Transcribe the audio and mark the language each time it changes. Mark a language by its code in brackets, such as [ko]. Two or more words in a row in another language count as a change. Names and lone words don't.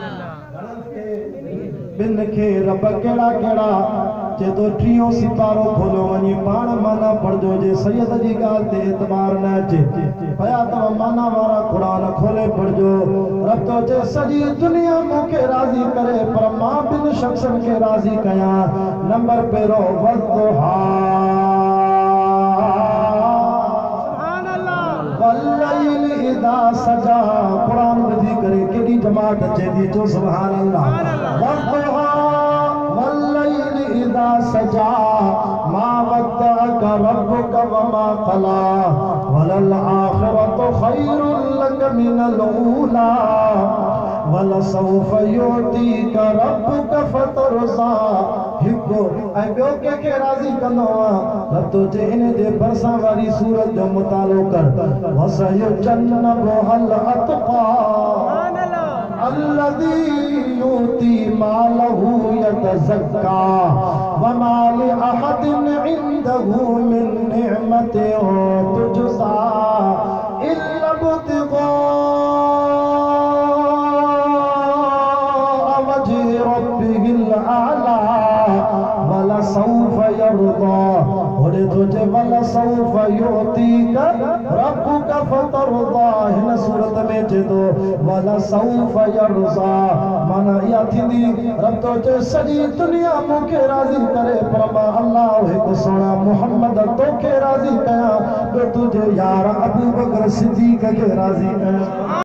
[sd] ॿिनि खे रब कहिड़ा कहिड़ा चे तो टियों सितारो खोलियो वञी पाण माना पढ़जो जे सैयद जी ॻाल्हि ते एतबार न अचे पया तव्हां माना वारा क़ुर खोले पढ़जो रब तो चे सॼी दुनिया मूंखे राज़ी करे पर मां ॿिनि शख़्सनि खे राज़ी कयां नंबर पहिरियों वद्दुहा [ar] والليل إذا سجى [sd] क़ुर ॿुधी करे केॾी जमात अचे थी चो [ar] سبحان الله والضحى والليل إذا سجى ما ودعك ربك وما قلى وللآخرة خير لك من الأولى ولسوف يعطيك ربك فترضى [sd] हिकु ऐं ॿियो कंहिंखे राज़ी कंदो आहे रब तो जे इन जे भरिसां वारी सूरत जो मुतालो कर [ar] وسيجنبها الأتقى الذي يؤتي ماله يتزكى وما لأحد عنده من نعمة تجزى إلا ابتغاء وجه ربه الأعلى ولسوف يرضى ولسوف يعطيك ربك فترضى [sd] हिन सूरत में चए थो [ar] ولسوف يرضى [sd] माना इहा थींदी रब तो चए सॼी दुनिया मूंखे राज़ी करे पर मां अल्लाह हिकु सोना मोहम्मद तोखे राज़ी कयां ॿियो तुंहिंजे यार अबू बकर सिद्दीक़ खे राज़ी कयां